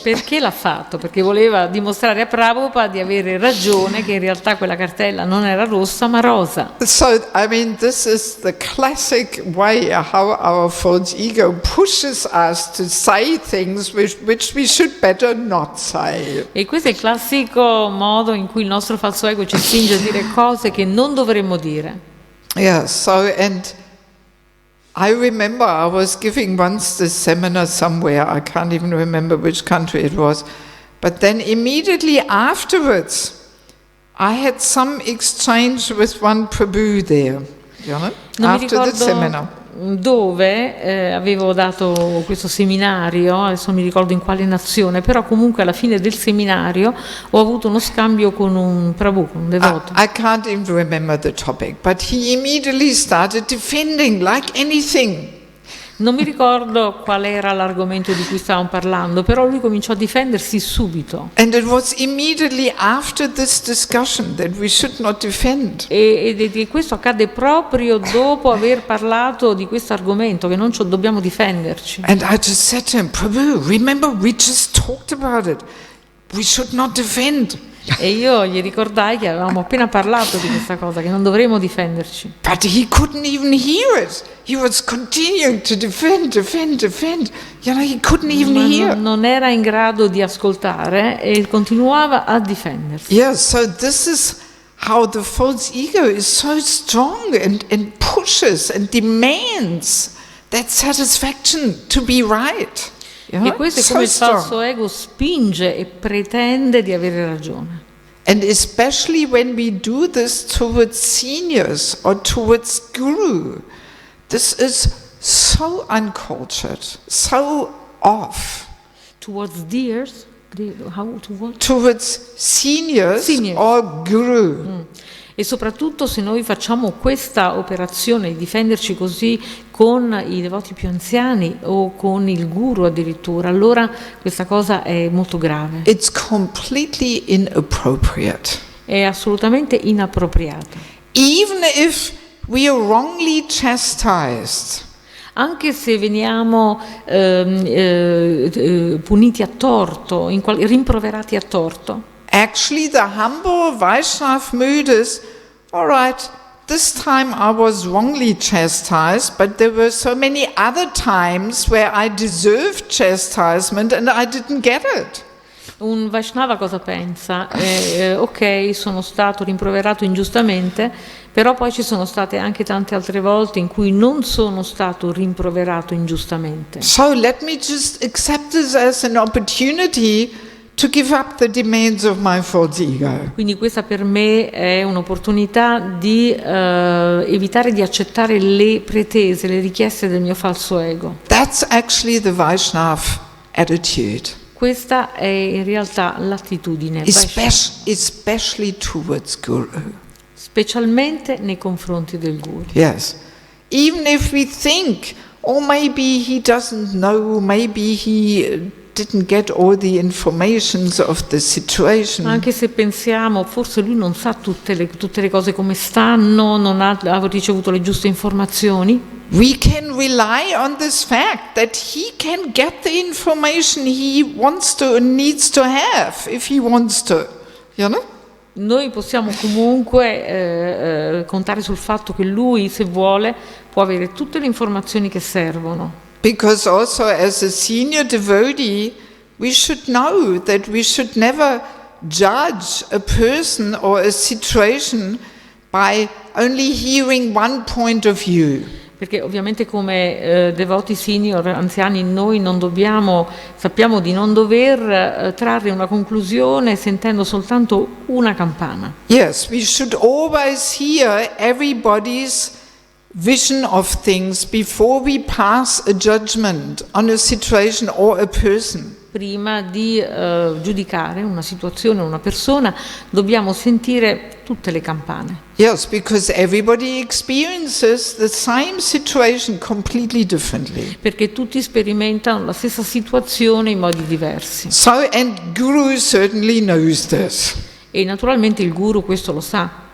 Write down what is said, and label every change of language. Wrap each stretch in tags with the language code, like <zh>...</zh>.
<it>Perché l'ha fatto? Perché voleva dimostrare a Prabhupada di avere ragione, che in realtà quella cartella non era rossa ma rosa.</it> <en>So, I mean, this is the classic way how our false ego pushes us to say things which we should better not say.</en> <it>E questo è il classico modo in cui il nostro falso ego ci spinge a dire cose che non dovremmo dire.</it> <en>Yeah, so, and I remember I was giving once this seminar somewhere, I can't even remember which country it was, but then immediately afterwards I had some exchange with one Prabhu there, you know, after the seminar.</en> <it>Dove avevo dato questo seminario, adesso non mi ricordo in quale nazione, però comunque alla fine del seminario ho avuto uno scambio con un Prabhu, con un devoto.</it> <en>I can't even remember the topic, but he immediately started defending like anything.</en> <it>Non mi ricordo qual era l'argomento di cui stavamo parlando, però lui cominciò a difendersi subito.</it> <en>And it was immediately after this discussion that we should not defend.</en> <it>E questo accade proprio dopo aver parlato di questo argomento, che non dobbiamo difenderci.</it> <en>And I just said to him, "Prabhu, remember we just talked about it. We should not defend."</en> <it>E io gli ricordai che avevamo appena parlato di questa cosa, che non dovremmo difenderci.</it> <en>But he couldn't even hear it. He was continuing to defend. You know, he couldn't even hear.</en> <it>Non era in grado di ascoltare e continuava a difendersi.</it> <en>Yeah, so this is how the false ego is so strong and pushes and demands that satisfaction to be right.</en> <it>E questo è come il falso ego spinge e pretende di avere ragione.</it> <en>And especially when we do this towards seniors or towards guru, this is so uncultured, so off. Towards dears? How to what? Towards seniors. Or guru.</en> <it>E soprattutto se noi facciamo questa operazione di difenderci così con i devoti più anziani o con il guru addirittura, allora questa cosa è molto grave.</it> <en>It's completely inappropriate.</en> <it>È assolutamente inappropriata.</it> <en>Even if we are wrongly chastised.</en> <it>Anche se veniamo puniti a torto, rimproverati a torto.</it> <en>Actually, the humble Vaishnav mood is, all right, this time I was wrongly chastised, but there were so many other times where I deserved chastisement and I didn't get it.</en> <it>Un Vaishnava cosa pensa? Ok, sono stato rimproverato ingiustamente, però poi ci sono state anche tante altre volte in cui non sono stato rimproverato ingiustamente.</it> <en>So let me just accept this as an opportunity to give up the demands of my false ego.</en> <it>Quindi questa per me è un'opportunità di evitare di accettare le pretese, le richieste del mio falso ego.</it> <en>That's actually the Vaishnav attitude.</en> <it>questa è in realtà l'attitudine,</it> <en>especially towards Guru.</en> <it>specialmente nei confronti del Guru.</it> <en>Yes. Even if we think, or maybe he doesn't know, maybe he didn't get all the informations of the situation.</en> <it>Anche se pensiamo, forse lui non sa tutte le cose come stanno, non ha ricevuto le giuste informazioni.</it> <en>We can rely on this fact that he can get the information he wants to and needs to have if he wants to, you know?</en> <it>Noi possiamo comunque contare sul fatto che lui, se vuole, può avere tutte le informazioni che servono.</it> <en>Because also as a senior devotee, we should know that we should never judge a person or a situation by only hearing one point of view.</en> <it>Perché ovviamente come devoti senior, anziani, noi sappiamo di non dover trarre una conclusione sentendo soltanto una campana.</it> <en>Yes, we should always hear everybody's vision of things before we pass a judgment on a situation or a person.</en> <it>Prima di giudicare una situazione o una persona, dobbiamo sentire tutte le campane.</it> <en>Yes, because everybody experiences the same situation completely differently.</en> <it>Perché tutti sperimentano la stessa situazione in modi diversi.</it> <en>So, and Guru certainly knows this.</en> <it>E naturalmente il Guru questo lo sa.</it>